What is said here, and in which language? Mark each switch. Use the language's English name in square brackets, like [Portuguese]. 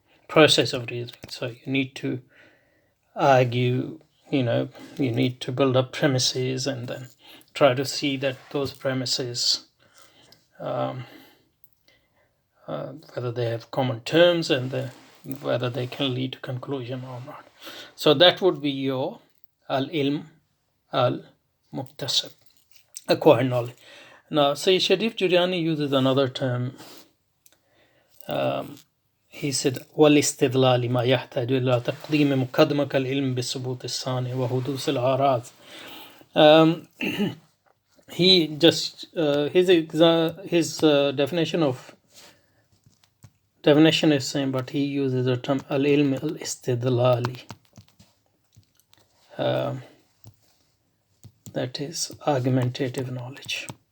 [English] So you need to argue, you need to build up premises and then try to see that those premises, whether they have common terms and whether they can lead to conclusion or not. So that would be your al-ilm al-muktasab, acquired knowledge. Now, say Sharif Jurjani uses another term. He said, [Arabic] والاستدلال ما يحتاج إلى تقديم مقدمة كالعلم بالثبوت الثاني وحدوث الأعراض. [English] He just his definition is same, but he uses the term al-ilm al-istidlali. That is argumentative knowledge.